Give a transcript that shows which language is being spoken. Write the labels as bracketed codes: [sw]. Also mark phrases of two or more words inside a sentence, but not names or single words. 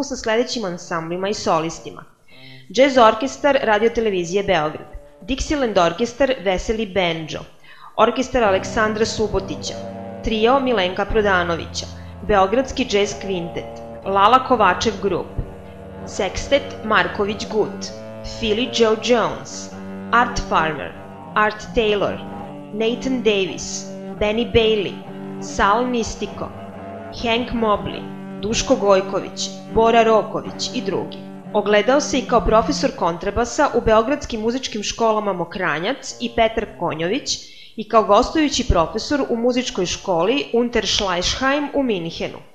[sr] sa sledećim ansamblima i solistima: Jazz orkestar Radio-televizije Beograd, Dixieland orkestar Veseli Benđo, orkestar Aleksandra Subotića, trio Milenka Prodanovića, Beogradski jazz kvintet, Lala Kovačev grup, sekstet Marković Gut, Philly Joe Jones, Art Farmer, Art Taylor, Nathan Davis, Benny Bailey, Sal Mistiko, Hank Mobley, Duško Gojković, Bora Roković i drugi. Ogledao se i kao profesor kontrabasa u beogradskim muzičkim školama Mokranjac i Petar Konjović i kao gostujući profesor u muzičkoj školi Unterschleißheim u Minhenu.